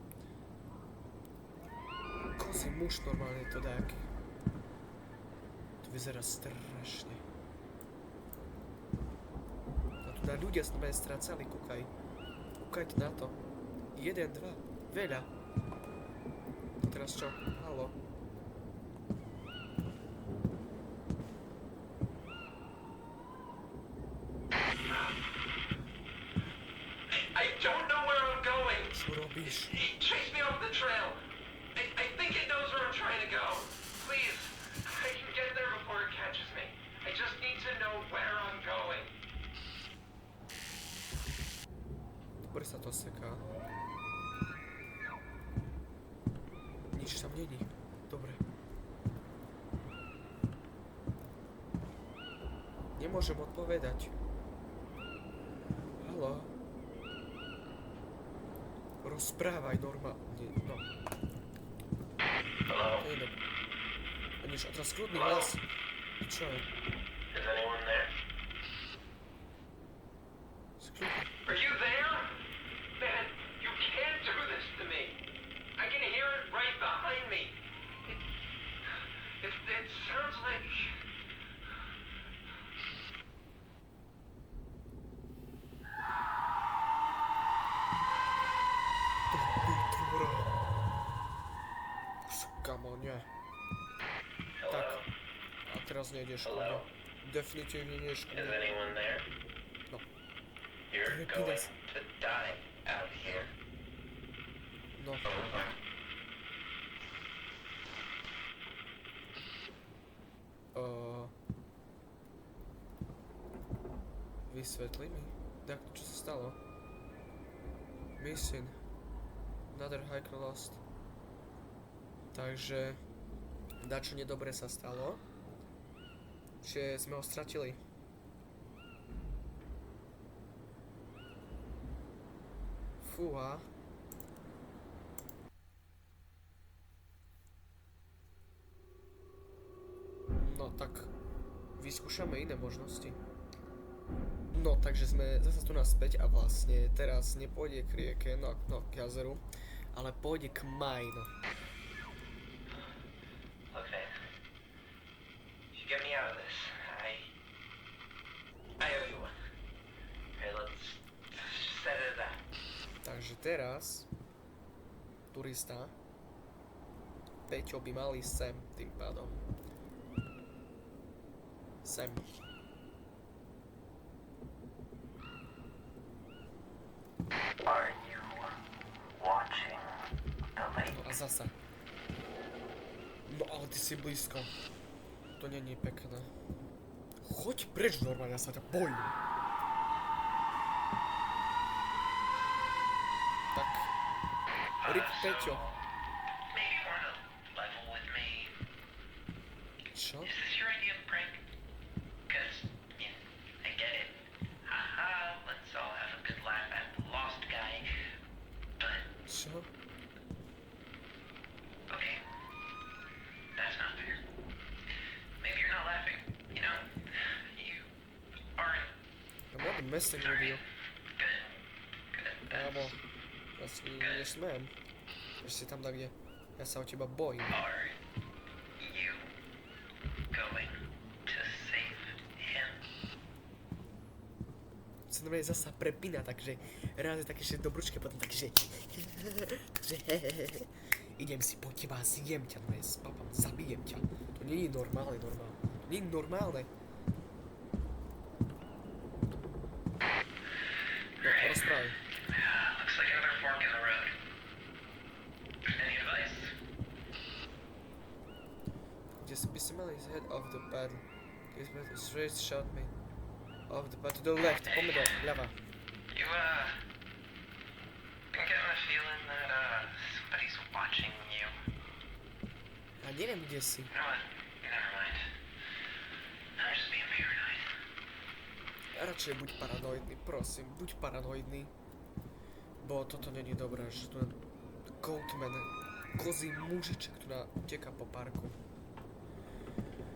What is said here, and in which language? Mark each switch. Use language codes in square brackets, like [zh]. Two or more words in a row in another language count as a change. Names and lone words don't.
[sk] Kozí muž normálne to dáky. To vyzerá strašne. A tu na ľudia sme strácali, kúkaj. Kúkajte na to. 1, 2, veľa. To teraz čo? Haló. [en] I don't know where I'm going. [sk] Čo robíš? [en] It chased me off the trail. I think it knows where I'm trying to go. Please, I can get there before it catches me. I just need to know where I'm going. [sk] Dobre sa to seká. Nič tam není. Dobre. Nemôžem odpovedať. Haló? Rozprávaj normálne. No. [en] Hello? [sk] To je dobre. A nič, a teraz kľudný hlas. Čo je? [en] Is anyone there? [sk] Skľudný. [en] Are you there? Man, you can't do this to me. I can hear it right behind me. It sounds like... [sk] Vytvora. Kamo, nie. Tak. [en] Hello? [sk] A teraz nejdeš ku mne. [en] Hello? [sk] Definitívne nejdeš ku [en] Is [sk] mne. [en] anyone there? No. You're Repeat going this. to die out here. No. [sk] Vysvetli mi. Tak, čo sa stalo? [en] Missing. Another hiker lost. [sk] Takže... Dačo nedobre sa stalo. Čiže sme ho stratili. Fúha. No tak... Vyskúšame iné možnosti. No, takže sme zase tu naspäť a vlastne teraz nepôjde k rieke, no k jazeru, ale pôjde k mine. [en] Look, man. You get me out of this. I owe you one. Okay, let's set it at that. [sk] Takže teraz turista Peťo by mal ísť sem tým pádom. Sem. [en] Are you watching the lake? [sk] No a zasa. No ale ty si blízko. To není pekné. Choď preč normálne, ja sa ťa bojím. Tak. Rip Peťo. [en] Maybe you wanna level with me. [sk] Čo? [en] Is this your idea of prank? Cause, yeah, I get it. Haha, let's all have a good laugh at the lost guy. But, [sk] Čo? [en] okay. That's not fair. Maybe you're not laughing, you know? You aren't. I'm not messing with you. Good. Good. [sk] Kámo. Ja si nesmiem. Že si tam tak, kde ja sa o teba bojím. [en] Are you going to save him? [sk] Sa normálne zasa prepína, takže raz je také, že dobručke, potom takže... takže idem si po teba, zjem ťa, normálne spapam, zabijem ťa. To nie je normálne. To nie je normálne. No, rozprávaj. [en] Looks like another fork in the road. Any advice? Just be smell his head off the paddle. His breath is straight shot me. Off the paddle to the left, [sk] pomidor, ľava. [en] You, been getting the feeling that, somebody's watching you. [sk] A neviem, kde si. [en] You know what? Never mind. I'm just being paranoid. [sk] Radšej buď paranoidný, prosím, buď paranoidný. Bo toto není dobré, že tu Goatman, kozí mužiček tu uteká po parku.